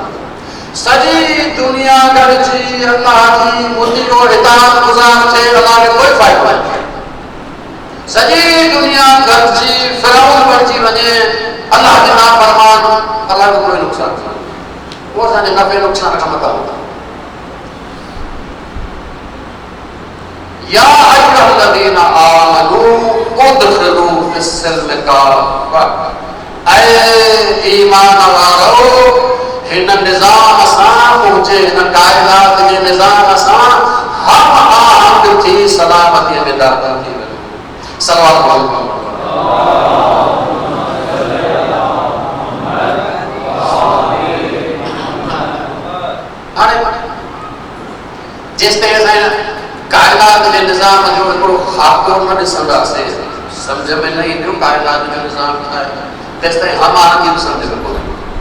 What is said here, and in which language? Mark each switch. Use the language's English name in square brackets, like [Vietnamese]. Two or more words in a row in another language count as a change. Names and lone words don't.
[Sindhi] सॼी दुनिया गॾिजी अल्लाह जी मुंहिंजी जो हिदायत गुज़ार थिए, अल्लाह खे कोई फ़ाइदो नाहे। सॼी दुनिया गॾिजी फिरौन बणिजी वञे, अल्लाह जे नाफ़रमान, अल्लाह जो कोई नुक़सान कोन्हे। उहो असांजे नफ़े नुक़सान खां मथां हूंदा। [Arabic] يا أيها الذين آمنوا ادخلوا في السلم كافة. [Sindhi] ऐ ईमान वारो, हिन निज़ाम सां पहुचे, हिन कायनात जे निज़ाम सां हम आहंग थी सलामतीअ में दाख़िल थी वञो। [Arabic] صلى الله عليه وسلم. [Sindhi] हाणे जेसिताईं असां कायनात जे निज़ाम जो हिकिड़ो ख़ाको न ॾिसंदासीं, सम्झ में न ईंदो कायनात जो निज़ाम छा आहे, तेसिताईं हम आहंगी बि सम्झ में कोन्हे।